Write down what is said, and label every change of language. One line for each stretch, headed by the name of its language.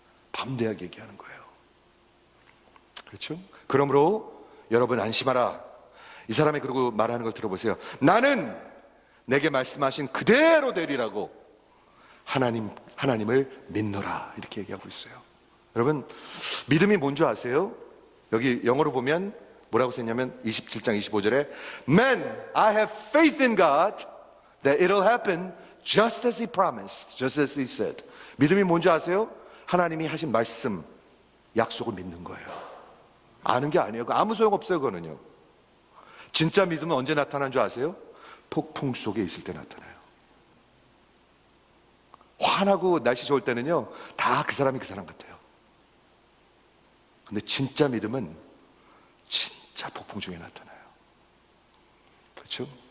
Korean: 담대하게 얘기하는 거예요. 그렇죠? 그러므로 여러분 안심하라. 이 사람이 그러고 말하는 걸 들어보세요. 나는 내게 말씀하신 그대로 되리라고 하나님을 믿노라. 이렇게 얘기하고 있어요. 여러분, 믿음이 뭔지 아세요? 여기 영어로 보면 뭐라고 썼냐면 27장 25절에
English: Man, I have faith in God that it'll happen just as He promised, just as He said.
Korean: 믿음이 뭔지 아세요? 하나님이 하신 말씀, 약속을 믿는 거예요. 아는 게 아니에요. 아무 소용없어요. 그거는요. 진짜 믿음은 언제 나타나는 줄 아세요? 폭풍 속에 있을 때 나타나요. 환하고 날씨 좋을 때는요, 다 그 사람이 그 사람 같아요. 근데 진짜 믿음은 진짜 폭풍 중에 나타나요. 그렇죠?